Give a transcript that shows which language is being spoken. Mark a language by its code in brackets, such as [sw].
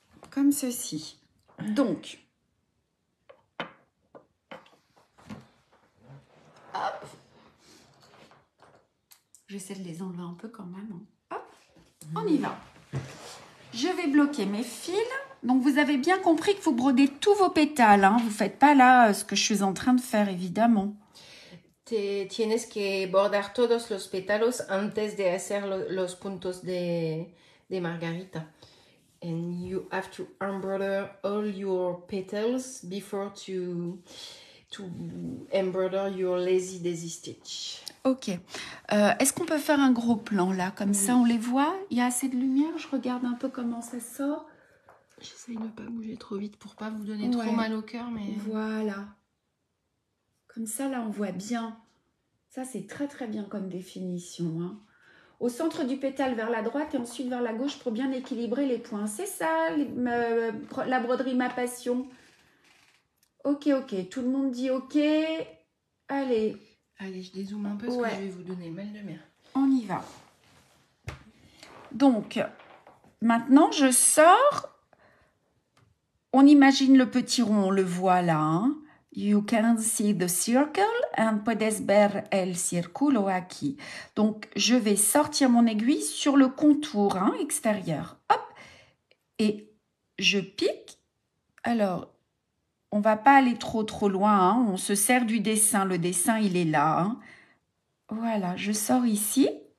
[fr] Comme ceci. Donc, hop. J'essaie de les enlever un peu quand même. Hop, on y va. Je vais bloquer mes fils. Donc, vous avez bien compris qu'il faut broder tous vos pétales, hein. Vous ne faites pas là ce que je suis en train de faire, évidemment. [es] Tienes que bordar todos los pétalos antes de hacer los puntos de margarita. [en] And you have to embroider all your petals before to embroider your lazy daisy stitch. Ok. [fr] Est-ce qu'on peut faire un gros plan là? Comme ça, on les voit? Il y a assez de lumière? Je regarde un peu comment ça sort. J'essaye de ne pas bouger trop vite pour pas vous donner trop mal au cœur. Mais... Voilà. Comme ça, là, on voit bien. Ça, c'est très très bien comme définition. Hein. Au centre du pétale vers la droite et ensuite vers la gauche pour bien équilibrer les points. C'est ça, la broderie Ma Passion. Ok, ok. Tout le monde dit ok. Allez. Allez, je dézoome un peu parce que je vais vous donner mal de mer. On y va. Donc, maintenant, je sors. On imagine le petit rond, on le voit là. Hein. [en] You can see the circle and [es] puedes ver el círculo aquí. [fr] Donc, je vais sortir mon aiguille sur le contour hein, extérieur. Hop. Et je pique. Alors, on ne va pas aller trop loin. Hein. On se sert du dessin. Le dessin, il est là. Hein. Voilà, je sors ici.